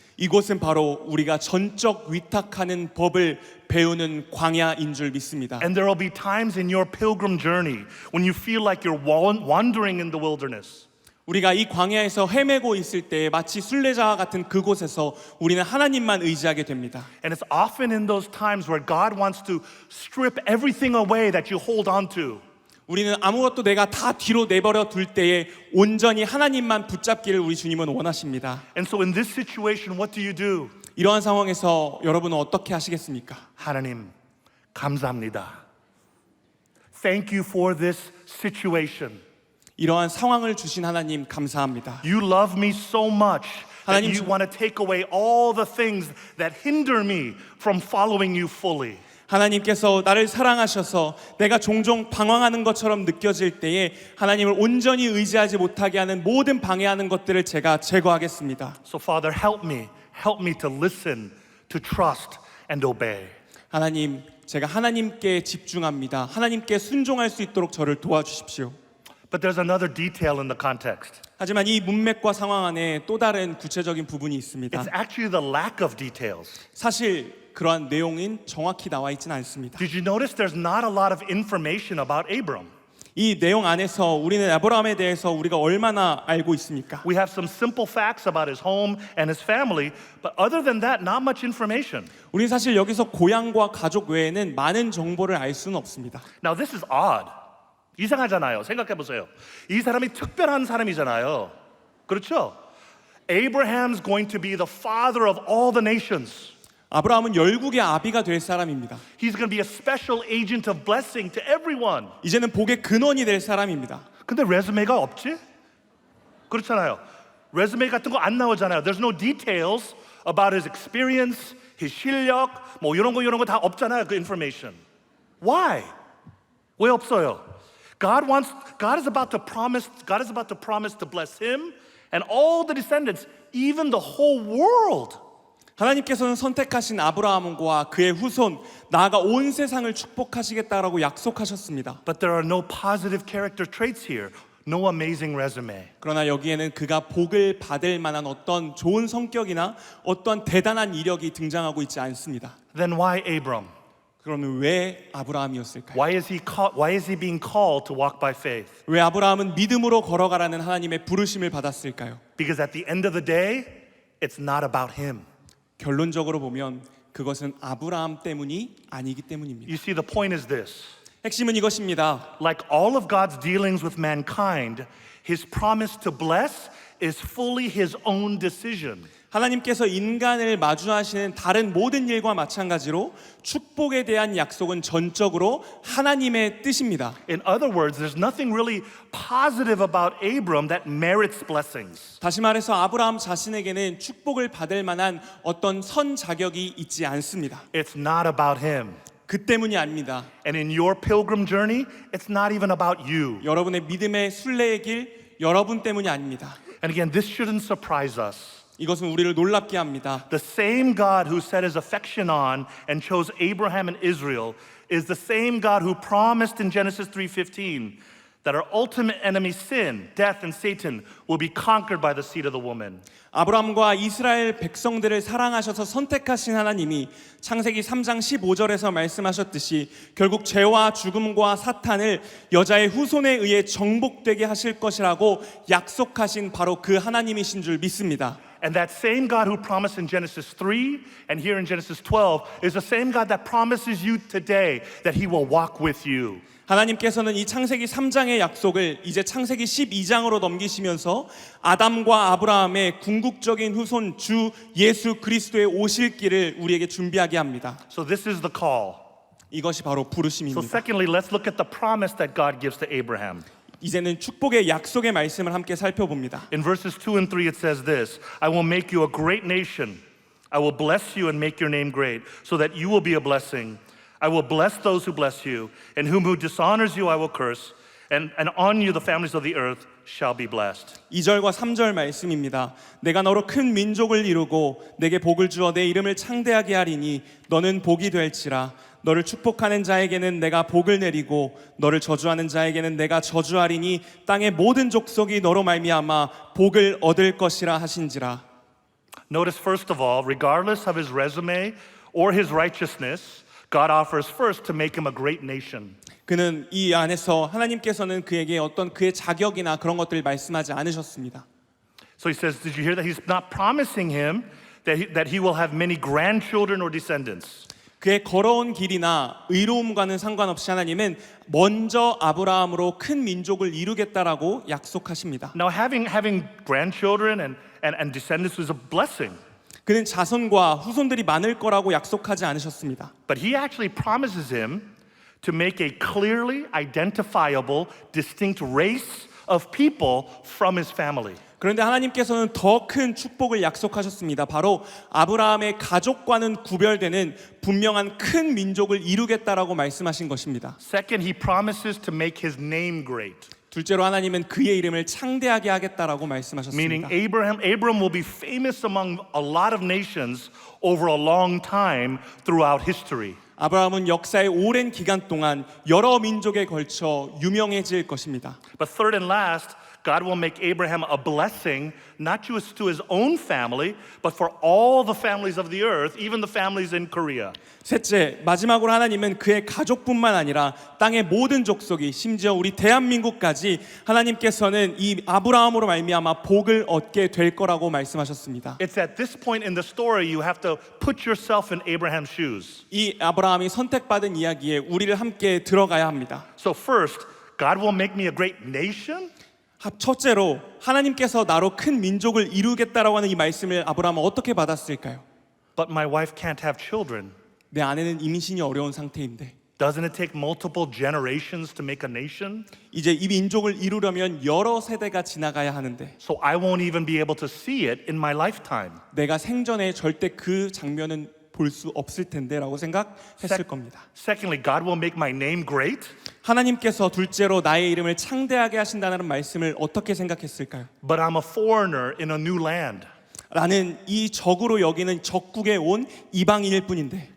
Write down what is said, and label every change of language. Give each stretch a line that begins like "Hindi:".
Korean: 이곳은 바로 우리가 전적 위탁하는 법을 배우는 광야인 줄 믿습니다.
English: And there will be times in your pilgrim journey when you feel like you're wandering in the wilderness.
Korean: 우리가 이 광야에서 헤매고 있을 때 마치 순례자와 같은 그곳에서 우리는 하나님만 의지하게 됩니다.
English: And it's often in those times where God wants to strip everything away that you hold on to.
Korean: 우리는 아무것도 내가 다 뒤로 내버려 둘 때에 온전히 하나님만 붙잡기를 우리 주님은 원하십니다.
English: And so in this situation, what do?
Korean: 이러한 상황에서 여러분은 어떻게 하시겠습니까? 하나님, 감사합니다.
English: Thank you for this situation.
Korean: 이러한 상황을 주신 하나님 감사합니다.
English: You love me so much that
Korean: 하나님,
English: you want to take away all the things that hinder me from following you fully.
Korean: 하나님께서 나를 사랑하셔서 내가 종종 방황하는 것처럼 느껴질 때에 하나님을 온전히 의지하지 못하게 하는 모든 방해하는 것들을 제가 제거하겠습니다.
English: So Father, help me to listen, to trust and obey.
Korean: 하나님, 제가 하나님께 집중합니다. 하나님께 순종할 수 있도록 저를 도와주십시오.
English: But there's another detail in the context.
Korean: 하지만 이 문맥과 상황 안에 또 다른 구체적인 부분이 있습니다.
English: It's actually the lack of details.
Korean: 사실 그러한 내용인 정확히 나와 있지는 않습니다.
English: Did you notice there's not a lot of information about Abram?
Korean: 이 내용 안에서 우리는 아브라함에 대해서 우리가 얼마나 알고 있습니까?
English: We have some simple facts about his home and his family, but other than that, not much information.
Korean: 우리는 사실 여기서 고향과 가족 외에는 많은 정보를 알 수는 없습니다.
English: Now this is odd.
Korean: 이상하잖아요. 생각해 보세요. 이 사람이 특별한 사람이잖아요. 그렇죠?
English: Abraham's going to be the father of all the nations.
Korean: 아브라함은 열국의 아비가 될 사람입니다.
English: He's going to be a special agent of blessing to everyone.
Korean: 이제는 복의 근원이 될 사람입니다. 근데 레즈메가 없지? 그렇잖아요. 레즈메 같은 거 안 나오잖아요.
English: There's no details about his experience, his
Korean: 실력, 뭐 이런 거 다 없잖아요. 그
English: information. Why?
Korean: 왜 없어요?
English: God is about to promise to bless him and all the descendants, even the whole world.
Korean: 하나님께서는 선택하신 아브라함과 그의 후손, 나아가 온 세상을 축복하시겠다라고 약속하셨습니다.
English: But there are no positive character traits here. No amazing resume.
Korean: 그러나 여기에는 그가 복을 받을 만한 어떤 좋은 성격이나 어떤 대단한 이력이 등장하고 있지 않습니다.
English: Then why Abram?
Korean: 그러면 왜 아브라함이었을까요?
English: Why is he being called to walk by faith?
Korean: 왜 아브라함은 믿음으로 걸어가라는 하나님의 부르심을 받았을까요?
English: Because at the end of the day, it's not about him.
Korean: 결론적으로 보면 그것은 아브라함 때문이 아니기 때문입니다.
English: You see, the point is this.
Korean: 핵심은 이것입니다.
English: Like all of God's dealings with mankind, his promise to bless is fully his own decision.
Korean: 하나님께서 인간을 마주하시는 다른 모든 일과 마찬가지로 축복에 대한 약속은 전적으로 하나님의 뜻입니다.
English: In other words, there's nothing really positive about Abram that merits blessings.
Korean: 다시 말해서 아브라함 자신에게는 축복을 받을 만한 어떤 선 자격이 있지 않습니다.
English: It's not about him.
Korean: 그 때문이 아닙니다.
English: And in your pilgrim journey, it's not even about you.
Korean: 여러분의 믿음의 순례의 길, 여러분 때문이 아닙니다.
English: And again, this shouldn't surprise us.
Korean: 이것은 우리를 놀랍게 합니다.
English: The same God who set his affection on and chose Abraham and Israel is the same God who promised in Genesis 3:15 that our ultimate enemy sin, death and Satan will be conquered by the seed of the woman.
Korean: 아브라함과 이스라엘 백성들을 사랑하셔서 선택하신 하나님이 창세기 3장 15절에서 말씀하셨듯이 결국 죄와 죽음과 사탄을 여자의 후손에 의해 정복되게 하실 것이라고 약속하신 바로 그 하나님이신 줄 믿습니다.
English: And that same God who promised in Genesis 3 and here in Genesis 12 is the same God that promises you today that he will walk with you.
Korean: 하나님께서는 이 창세기 3장의 약속을 이제 창세기 12장으로 넘기시면서 아담과 아브라함의 궁극적인 후손 주 예수 그리스도의 오실 길을 우리에게 준비하게 합니다.
English: So this is the call.
Korean: 이것이 바로
English: So
Korean: 부르심입니다.
English: secondly, let's look at the promise that God gives to Abraham.
Korean: 이제는 축복의 약속의 말씀을 함께 살펴봅니다.
English: In verses 2 and 3 it says this, I will make you a great nation. I will bless you and make your name great so that you will be a blessing. I will bless those who bless you, and whom who dishonors you I will curse, and on you the families of the earth shall be blessed.
Korean: 2절과 3절 말씀입니다. 내가 너로 큰 민족을 이루고 내게 복을 주어 내 이름을 창대하게 하리니 너는 복이 될지라. 너를 축복하는 자에게는 내가 복을 내리고 너를 저주하는 자에게는 내가 저주하리니 땅의 모든 족속이 너로 말미암아 복을 얻을 것이라 하신지라.
English: Notice first of all, regardless of his resume or his righteousness, God offers first to make him a great nation.
Korean: 그는 이 안에서 하나님께서는 그에게 어떤 그의 자격이나 그런 것들을 말씀하지 않으셨습니다.
English: So he says, did you hear that? He's not promising him that he will have many grandchildren or descendants.
Korean: 그의 걸어온 길이나 의로움과는 상관없이 하나님은 먼저 아브라함으로 큰 민족을 이루겠다라고 약속하십니다.
English: Now having grandchildren and descendants was a blessing.
Korean: 그는 자손과 후손들이 많을 거라고 약속하지 않으셨습니다.
English: But he actually promises him to make a clearly identifiable, distinct race of people from his family.
Korean: 그런데 하나님께서는 더 큰 축복을 약속하셨습니다. 바로 아브라함의 가족과는 구별되는 분명한 큰 민족을 이루겠다라고 말씀하신 것입니다.
English: Second, he promises to make his name great.
Korean: 둘째로 하나님은 그의 이름을 창대하게 하겠다라고 말씀하셨습니다.
English: Meaning Abram will be famous among a lot of nations over a long time throughout history.
Korean: 아브라함은 역사의 오랜 기간 동안 여러 민족에 걸쳐 유명해질 것입니다.
English: But third and last, God will make Abraham a blessing, not just to his own family, but for all the families of the earth, even the families in Korea.
Korean: 셋째, 마지막으로 하나님은 그의 가족뿐만 아니라 땅의 모든 족속이 심지어 우리 대한민국까지 하나님께서는 이 아브라함으로 말미암아 복을 얻게 될 거라고 말씀하셨습니다.
English: It's at this point in the story you have to put yourself in Abraham's shoes.
Korean: 이 아브라함이 선택받은 이야기에 우리를 함께 들어가야 합니다.
English: So first, God will make me a great nation?
Korean: 첫째로 하나님께서 나로 큰 민족을 이루겠다라고 하는 이 말씀을 아브라함은 어떻게 받았을까요?
English: But my wife can't have children.
Korean: 내 아내는 임신이 어려운 상태인데
English: Doesn't it take multiple generations to make a nation?
Korean: 이제 이 민족을 이루려면 여러 세대가 지나가야 하는데
English: So I won't even be able to see it in my lifetime.
Korean: 내가 생전에 절대 그 장면은 볼 수 없을 텐데라고 생각했을 겁니다.
English: Secondly, God will make my name great,
Korean: 하나님께서 둘째로 나의 이름을 창대하게 하신다는 말씀을 어떻게 생각했을까요?
English: but I'm a foreigner in a new land.
Korean: 나는 이 적으로 여기는 적국에 온 이방인일 뿐인데